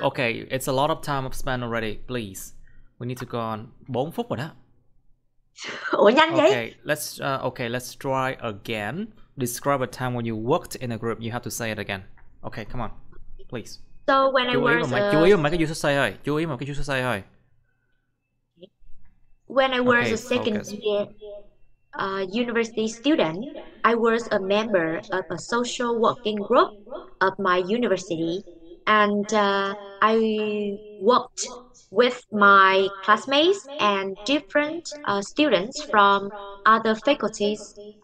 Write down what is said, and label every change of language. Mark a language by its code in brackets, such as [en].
[en] Okay, it's a lot of time I've spent already. Please, we need to go on. [vi] 4 phút rồi đó. ủa nhanh vậy? [en] Let's try again. Describe a time when you worked in a group. You have to say it again. Okay, come on, please. So when I was [vi] Chú ý vào mấy cái [en] you should say [vi] thôi. Chú ý vào cái you should say thôi. [en] when I was a second focus. year university student, I was a member of a social working group of my university, and I worked with my classmates and different students from other faculties,